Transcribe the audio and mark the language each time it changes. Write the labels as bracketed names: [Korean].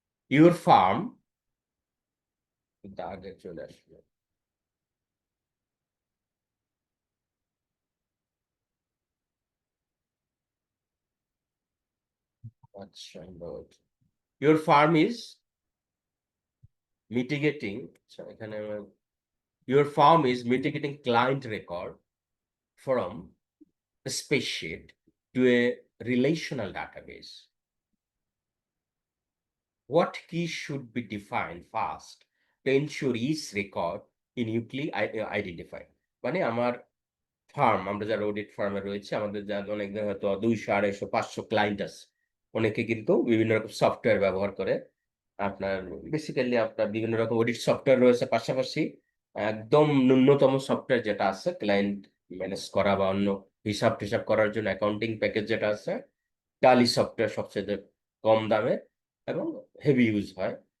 [English] your firm [Bangla] কিন্তু আগে চলে আসলো। [English] আচ্ছা, your firm is mitigating. আচ্ছা, এখানে your firm is mitigating client record from a spreadsheet to a relational database. What keys should be defined first to ensure each record uniquely identified? [Bangla] মানে আমার farm, আমরা যারা অডিট ফার্মে রয়েছে, আমাদের যারা অনেক হয়তো 200, 250, 500 ক্লায়েন্ট আছে, অনেকে কিন্তু বিভিন্ন রকম সফটওয়্যার ব্যবহার করে। আপনার বেসিক্যালি আপনার বিভিন্ন রকম অডিট সফটওয়্যার রয়েছে, পাশাপাশি একদম ন্যূনতম সফটওয়্যার যেটা আছে ক্লায়েন্ট ম্যানেজ করা বা অন্য হিসাব টিসাব করার জন্য অ্যাকাউন্টিং প্যাকেজ যেটা আছে, টালি সফটওয়্যার সবচেয়ে কম দামে এবং হেভি ইউজ হয়।